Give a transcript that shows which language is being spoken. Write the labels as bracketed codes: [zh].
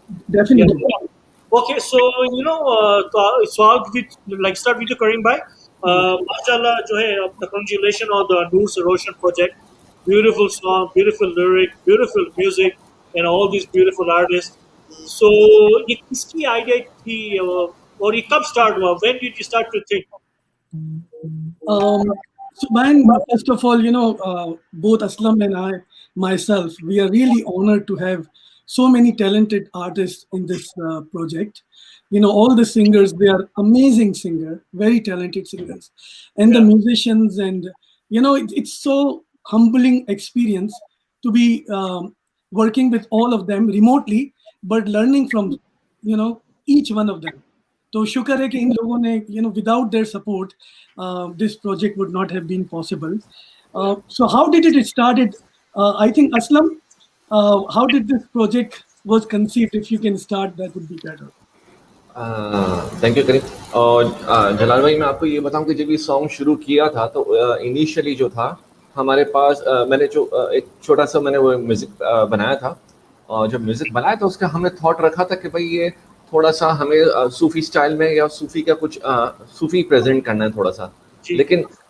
[en] Definitely. Yeah. Okay, so so I'll start with the Kareem bhai. Mashallah, [hi] जो है, [en] congratulations on the NUR Roshan project. Beautiful song, beautiful lyric, beautiful music, and all these beautiful artists. [hi] So, ये किसकी idea थी और ये कब start हुआ? [en] When did you start to think? So, man, first of all, both Aslam and myself, we are really honored to have so many talented artists in this project. All the singers, they are amazing singers, very talented singers, and the musicians, and it's so humbling experience to be working with all of them remotely, but learning from each one of them. So [hi] शुक्र है कि इन लोगों ने [en] without their support this project would not have been possible. So how did it started? I think Aslam, how did this project was conceived? If you can start, that would be better. Thank you Karim. [hi] और जलाल भाई, मैं आपको ये बताऊं कि जब ये song शुरू किया था तो इनिशियली जो था हमारे पास मैंने जो एक छोटा सा मैंने वो म्यूजिक बनाया था, और जब म्यूजिक बनाया तो उसका हमने थॉट रखा था कि भाई ये थोड़ा सा हमें सूफी स्टाइल में या सूफी का कुछ सूफी प्रेजेंट करना है थोड़ा सा. लेकिन